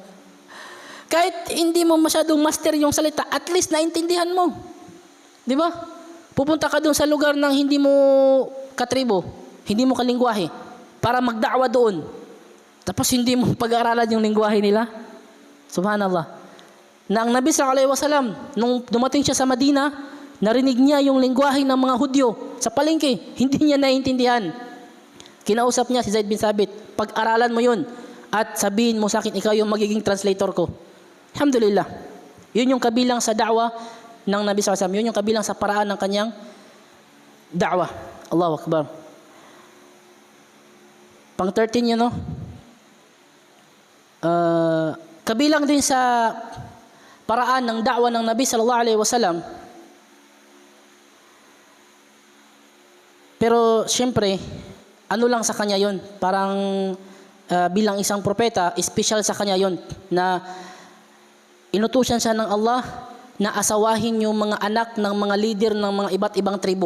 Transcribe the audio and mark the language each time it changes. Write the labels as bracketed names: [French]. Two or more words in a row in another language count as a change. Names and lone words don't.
[Filipino] Kahit hindi mo masyadong master yung salita, [English] at least [Filipino] naintindihan mo. Di ba? Pupunta ka doon sa lugar ng hindi mo katribo, hindi mo kalingwahe, para magda'wa doon. Tapos hindi mo pag-aaralan yung lingwahe nila. Subhanallah. Na ang Nabi [Arabic] صلى الله عليه وسلم, [Filipino] nung dumating siya sa Madina, narinig niya yung lingwahe ng mga Hudyo sa palengke, hindi niya naiintindihan. Kinausap niya si Zaid bin Sabit, pag-aralan mo yun at sabihin mo sa akin, ikaw yung magiging translator ko. Alhamdulillah. Yun yung kabilang sa da'wa ng Nabi [Arabic] صلى الله عليه وسلم. [Filipino] Yun yung kabilang sa paraan ng kanyang da'wa. [Arabic] الله أكبر. [Filipino] Pang 13 yun, no? Kabilang din sa paraan ng da'wa ng Nabi [Arabic] صلى الله عليه وسلم. [Filipino] Pero siyempre, ano lang sa kanya yon, parang bilang isang propeta, special sa kanya yon, na inutusan siya ng Allah na asawahin yung mga anak ng mga leader ng mga iba't ibang tribo.